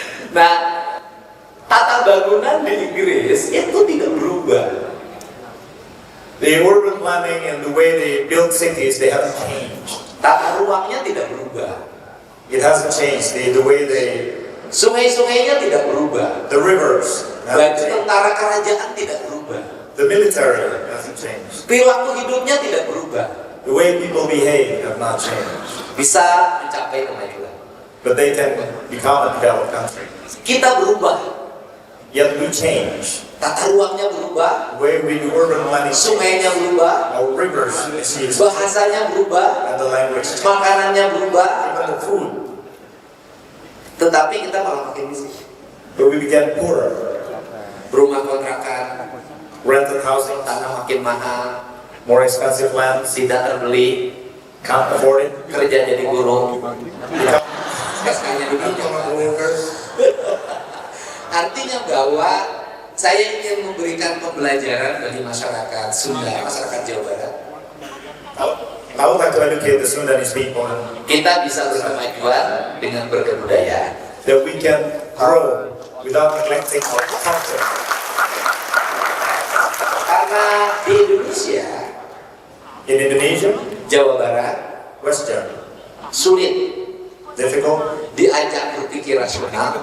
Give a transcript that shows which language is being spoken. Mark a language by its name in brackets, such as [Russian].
[Indonesian] Nah, tata bangunan di Inggris itu tidak berubah. [English] The urban planning and the way they build cities, they haven't changed. [Indonesian] Tata ruangnya tidak berubah. [English] It hasn't changed. The way [Indonesian] Sungai-sungainya tidak berubah. [English] the rivers [Indonesian] Baju [English] haven't changed. [Indonesian] tentara kerajaan tidak berubah. [English] The military hasn't changed. [Indonesian] Perilaku hidupnya tidak berubah. [English] The way people behave have not changed. [Indonesian] Bisa mencapai kemajuan. [English] But they can become a developed country. [Indonesian] Kita berubah. [English] Yet we change. [Indonesian] Tata ruangnya berubah. [English] The way we do urban planning, [Indonesian] Sungainya berubah. [English] our rivers, seas, [Indonesian] Bahasanya berubah. [English] and the language, [Indonesian] Makanannya berubah. [English] even the food. [Indonesian] Tetapi kita malah makin miskin. [English] But we became poorer. [Indonesian] Rumah kontrakan, [English] Rented housing, [Indonesian] tanah makin mahal, [English] more expensive lands, [Indonesian] tidak terbeli, [English] can't afford it. [Indonesian] kerja jadi guru. [English] Become [Indonesian] Sekarang jadi Artinya bahwa saya ingin memberikan pembelajaran bagi masyarakat Sunda, masyarakat Jawa Barat. [English] I would like to educate the Sundanese people [Indonesian] Kita bisa berkemajuan dengan berkebudayaan. [English] that we can grow without neglecting our culture. [Indonesian] Karena di Indonesia, [English] In Indonesia, [Indonesian] Jawa Barat [English] West Java, [Indonesian] sulit [English] difficult [Indonesian] diajak berpikir rasional